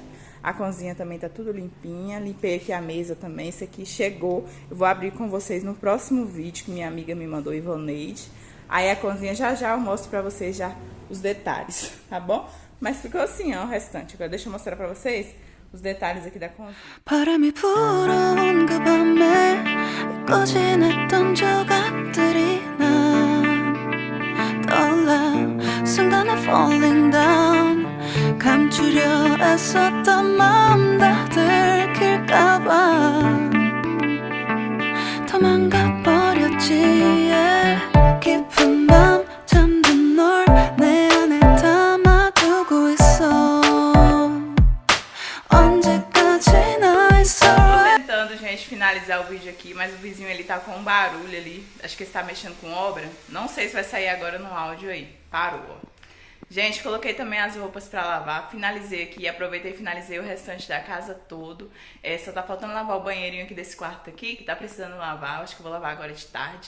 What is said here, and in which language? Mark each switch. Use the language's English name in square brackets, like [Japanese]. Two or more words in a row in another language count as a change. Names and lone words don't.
[Portuguese] A cozinha também tá tudo limpinha. Limpei aqui a mesa também. Esse aqui chegou. Eu vou abrir com vocês no próximo vídeo que minha amiga me mandou, Ivoneide. Aí a cozinha já eu mostro pra vocês já os detalhes, tá bom? Mas ficou assim, ó, o restante. Agora deixa eu mostrar pra vocês os detalhes aqui da cozinha. [Korean] 바람이 불어온 그 밤에 잊고 지냈던 조각들이 난 떠올라 순간에 [English] falling down [Korean] 감추려 애썼던 마음 다 들킬까봐 도망가 버렸지 yeah. 깊은 밤 잠든 널 내 안에 담아두고 있어 언제까지나 있어. [Portuguese] Tô tentando, gente, finalizar o vídeo aqui, mas o vizinho ele tá com um barulho ali. Acho que ele tá mexendo com obra. Não sei se vai sair agora no áudio aí. Parou, ó. Gente, coloquei também as roupas pra lavar, finalizei aqui, aproveitei e finalizei o restante da casa todo. Só tá faltando lavar o banheirinho aqui desse quarto aqui, que tá precisando lavar, acho que eu vou lavar agora de tarde.